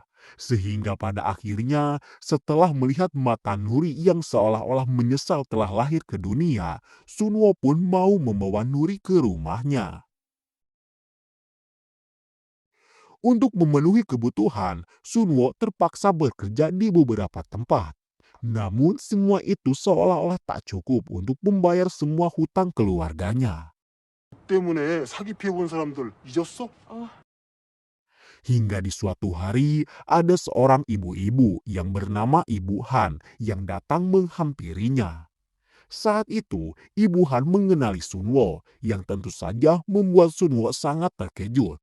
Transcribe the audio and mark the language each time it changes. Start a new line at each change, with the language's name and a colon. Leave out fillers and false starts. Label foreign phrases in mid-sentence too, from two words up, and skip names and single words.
Indonesian: Sehingga pada akhirnya setelah melihat mata Nuri yang seolah-olah menyesal telah lahir ke dunia, Sunwo pun mau membawa Nuri ke rumahnya. Untuk memenuhi kebutuhan, Sunwo terpaksa bekerja di beberapa tempat. Namun semua itu seolah-olah tak cukup untuk membayar semua hutang keluarganya.
Korean: 때문에 사기 피해본 사람들 잊었어?
Indonesian: Hingga di suatu hari ada seorang ibu-ibu yang bernama Ibu Han yang datang menghampirinya. Saat itu Ibu Han mengenali Sunwo yang tentu saja membuat Sunwo sangat terkejut.